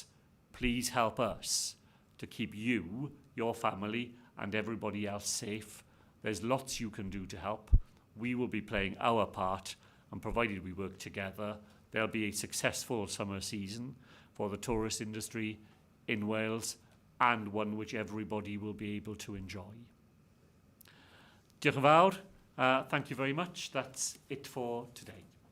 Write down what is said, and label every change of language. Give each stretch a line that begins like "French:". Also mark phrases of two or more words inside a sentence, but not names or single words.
English: Please help us to keep you, your family, and everybody else safe. There's lots you can do to help. We will be playing our part, and provided we work together, there'll be a successful summer season for the tourist industry in Wales, and one which everybody will be able to enjoy.
Welsh: Diolch yn fawr.
English: Thank you very much. That's it for today.